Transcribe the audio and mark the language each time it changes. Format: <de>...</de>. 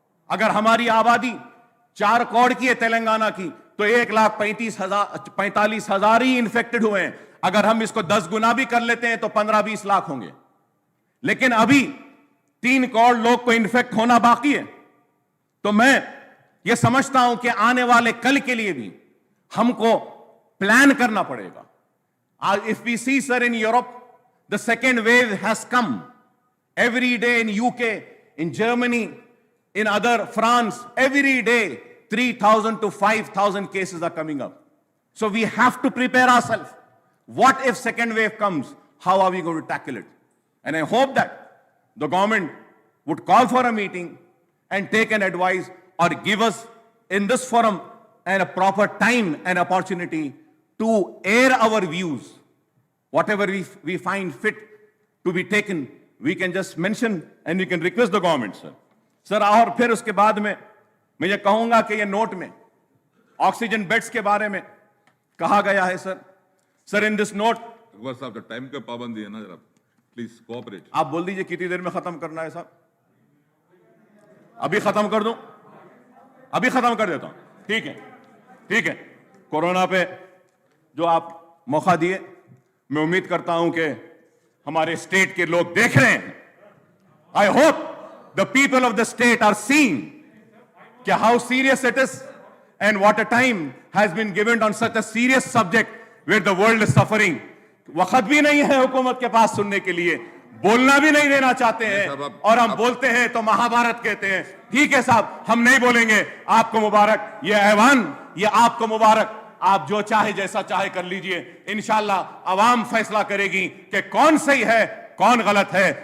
<hi>अगर हमारी आबादी 4 करोड़ की है तेलंगाना की, तो 1,45,000 ही इन्फेक्टेड हुए हैं. अगर हम इसको 10 गुना भी कर लेते हैं तो 15-20 लाख होंगे. लेकिन अभी 3 करोड़ लोग को इन्फेक्ट होना बाकी है. तो मैं यह समझता हूं कि आने वाले कल के लिए भी हमको प्लान करना पड़ेगा.</hi> <en>If we see, sir, in Europe the second wave has come every day. In UK, in Germany, in other France, every day 3,000 to 5,000 cases are coming up. So we have to prepare ourselves. What if second wave comes? How are we going to tackle it? And I hope that the government would call for a meeting and take an advice or give us in this forum and a proper time and opportunity to air our views. Whatever we find fit to be taken, we can just mention and we can request the government, sir.</en> <hi>Sir, और फिर उसके बाद में मैं ये कहूंगा कि ये नोट में ऑक्सीजन बेड्स के बारे में कहा गया है, sir.</hi> <en>sir, in this note,</en> <hi>Akbar साहब, टाइम का पाबंदी है ना, जरा प्लीज कोऑपरेट. आप बोल दीजिए कितनी देर में खत्म करना है साहब. अभी खत्म कर दूं? अभी खत्म कर देता हूं. ठीक है, ठीक है. कोरोना पे जो आप मौका दिए, मैं उम्मीद करता हूं कि हमारे स्टेट के लोग देख रहे हैं.</hi> <en>I hope the people of the state are seeing कि how serious it is And what a time has been given on such a serious subject where the world is suffering.</en> <hi>वक्त भी नहीं है हुकूमत के पास सुनने के लिए, बोलना भी नहीं देना चाहते हैं, और हम बोलते हैं तो महाभारत कहते हैं। ठीक है साहब, हम नहीं बोलेंगे, आपको मुबारक, ये ऐवान ये आपको मुबारक, आप जो चाहे जैसा चाहे कर लीजिए, इंशाल्लाह अवाम फैसला करेगी कि कौन सही है कौन गलत है।</hi>